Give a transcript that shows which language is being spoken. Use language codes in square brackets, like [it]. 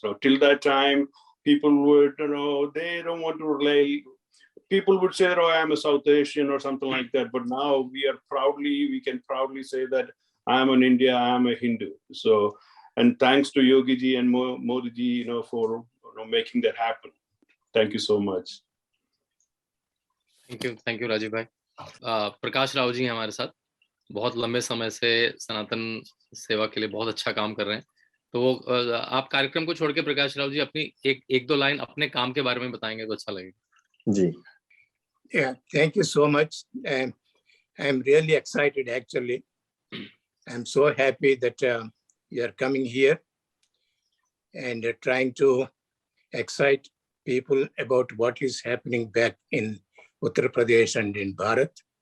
[en] So till that time, people would, they don't want to relay. People would say, I'm a South Asian or something like that. But now we can proudly say that I'm an Indian, I'm a Hindu. So, and thanks to Yogi ji and Modi ji, for making that happen. Thank you so much. Thank you [hi] Rajiv भाई. प्रकाश राव जी हैं हमारे साथ, बहुत लंबे समय से सनातन सेवा के लिए बहुत अच्छा काम कर रहे हैं. तो आप कार्यक्रम को छोड़ के प्रकाश राव जी अपनी एक दो लाइन अपने काम के बारे में बताएंगे तो अच्छा लगेगा. जी. [en] Yeah, thank you so much. I'm really excited actually. I'm so happy that you are coming here and trying to excite people about what is happening back in Uttar Pradesh and in Bharat.